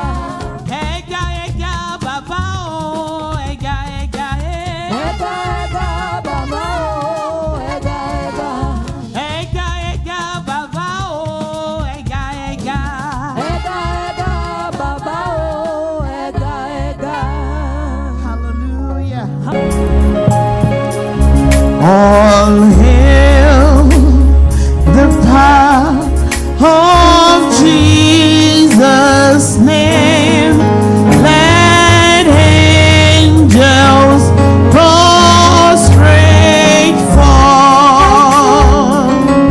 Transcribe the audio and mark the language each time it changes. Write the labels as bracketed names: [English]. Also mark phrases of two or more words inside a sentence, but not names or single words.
[Yoruba] Ega ega baba o. Ega ega e. Ega ega baba o. Ega ega. Ega ega baba o. Ega ega. Ega ega baba o. Ega ega. [English] Hallelujah. All hail the power of Jesus' name. Let angels prostrate fall.